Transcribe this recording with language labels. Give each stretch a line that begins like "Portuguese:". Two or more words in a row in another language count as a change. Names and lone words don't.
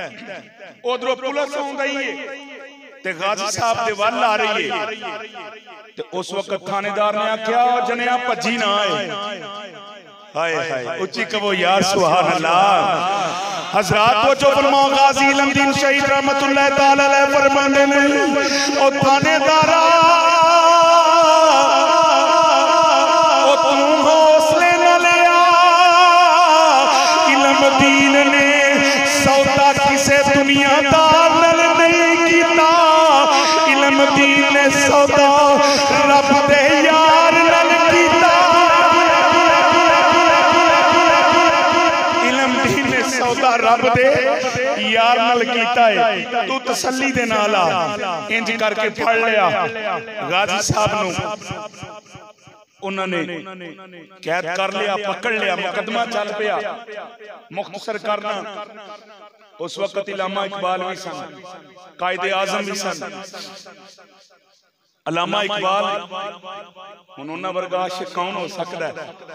Punjabi: اودھروں پولیس آؤندی ہے تے غازی صاحب دے ول آ رہی ہے تے اس وقت تھانیدار نے آکھیا جنیاں بھجی نہ آئے. ہائے ہائے اچی کہو یار
Arabic: سبحان الله.
Punjabi: حضرات وو جو فرماؤ غازی علم الدین شہید
Arabic: رحمة الله تعالى عليه
Punjabi: فرماتے نے او تھانیدارا او توں حوصلے نہ لیا، علم الدین نے سودا کسے دنیادار نال نہیں کیتا، علم الدین نے سودا رب دے یار نال کیتا. سودا رب دے یار نال کیتا ہے. توں تسلی دے نال آ انج کر کے پھڑ لیا غازی صاحب نوں,
Urdu: انہوں نے قید کر لیا، پکڑ لیا، مقدمہ چل پیا.
Punjabi: مختصر کرنا اس وقت علامہ اقبال بھی سن، قائد اعظم بھی سن. علامہ اقبال ہن انہاں ورگا عاشق
Urdu: کون ہو سکتا ہے?